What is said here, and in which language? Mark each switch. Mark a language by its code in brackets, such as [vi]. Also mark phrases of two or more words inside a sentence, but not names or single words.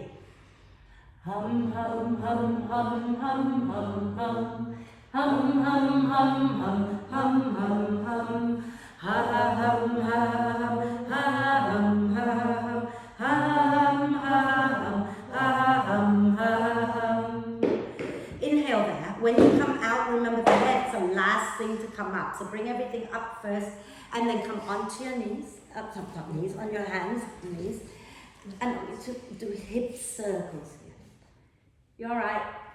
[en] Hum, hum, hum, hum, hum, hum, hum. Hum, hum, hum, hum, hum, hum, hum. Ha, ha, hum, ha, hum, ha, hum, ha, hum. Ha, hum, ha, hum, ha, hum, ha, hum. Inhale there. When you come out, remember the head's the last thing to come up. So bring everything up first and then come onto your knees, up top knees, on your hands, knees. And do hip circles here. You alright?